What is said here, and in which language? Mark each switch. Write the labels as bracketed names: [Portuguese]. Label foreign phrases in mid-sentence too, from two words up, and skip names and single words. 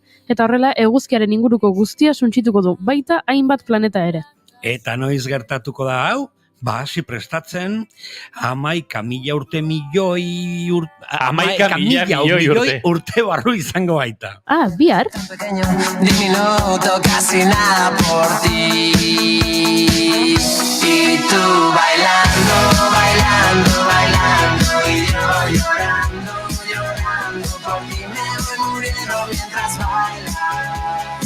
[Basque] Eta horrela eguzkiaren inguruko guztia suntsituko du, baita hainbat planeta ere. Eta noiz gertatuko da hau? Ba, hasi prestatzen, 11.000 urte milioi urte barru izango baita. Ah, bihar? [Spanish] Diminuto, casi nada por ti. Y tú bailando, bailando, bailando. Y yo llorando, llorando por ti. Me voy muriendo mientras bailas.